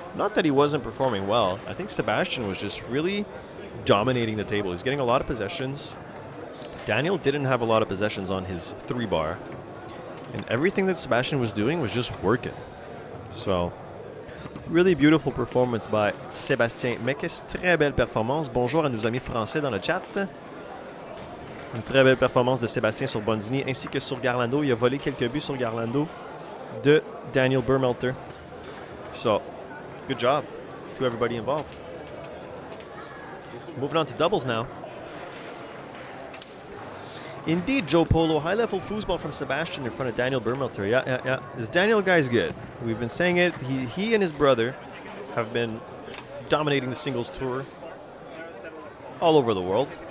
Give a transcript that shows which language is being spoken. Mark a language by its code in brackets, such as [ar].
[en] Not that he wasn't performing well. I think Sébastien was just really dominating the table. He's getting a lot of possessions. Daniel didn't have a lot of possessions on his 3-bar. And everything that Sébastien was doing was just working. So, really beautiful performance by Sébastien Meckes. [fr] Très belle performance. Bonjour à nos amis français dans le chat. Une très belle performance de Sébastien sur Bonzini ainsi que sur Garlando. Il a volé quelques buts sur Garlando de Daniel Burmetler. [en] So, good job to everybody involved. Moving on to doubles now. Indeed, Joe Polo, high-level foosball from Sébastien in front of Daniel Burmetler. Yeah. This Daniel guy's good. We've been saying it. He and his brother have been dominating the singles tour all over the world.